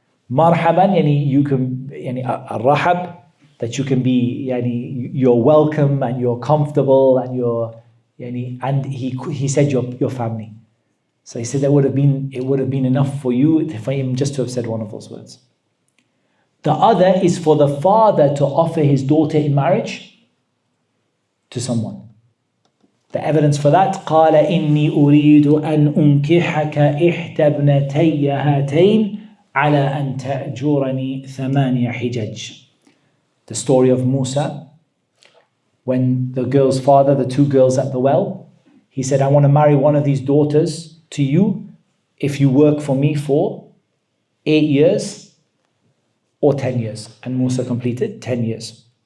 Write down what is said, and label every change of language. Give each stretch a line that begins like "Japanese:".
English: Marhaban, yani you can, yani ar-rahab, that you can be, yani you're welcome and you're comfortable and you're, yani, and he said your family. So he said it would have been enough for him just to have said one of those words. The other is for the father to offer his daughter in marriage to someone. The evidence for that,
Arabic: قال إني أريد أن أنكحك إحدى ابنتي هاتين على أن تأجرني ثمانية حجج.
English: The story of Musa, when the girl's father, the two girls at the well, he said, I want to marry one of these daughters to you if you work for me for 8 years or 10 years. And Musa completed 10 years.